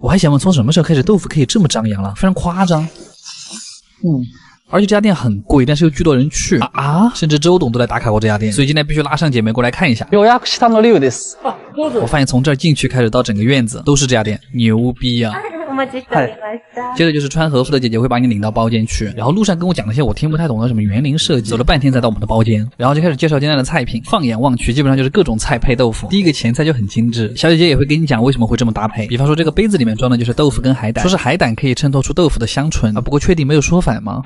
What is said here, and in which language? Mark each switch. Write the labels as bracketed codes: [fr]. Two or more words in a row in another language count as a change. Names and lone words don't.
[zh] 我还想问，从什么时候开始豆腐可以这么张扬了？非常夸张。而且这家店很贵，但是又巨多人去甚至周董都来打卡过这家店，所以今天必须拉上姐妹过来看一下。我发现从这儿进去开始到整个院子都是这家店，牛逼啊！ [ja] 待ちしておりました。 [zh] 接着就是穿和服的姐姐会把你领到包间去，然后路上跟我讲那些我听不太懂的什么园林设计，走了半天才到我们的包间，然后就开始介绍今天的菜品。放眼望去，基本上就是各种菜配豆腐。第一个前菜就很精致，小姐姐也会跟你讲为什么会这么搭配。比方说这个杯子里面装的就是豆腐跟海胆，说是海胆可以衬透出豆腐的香醇啊，不过确定没有说反吗？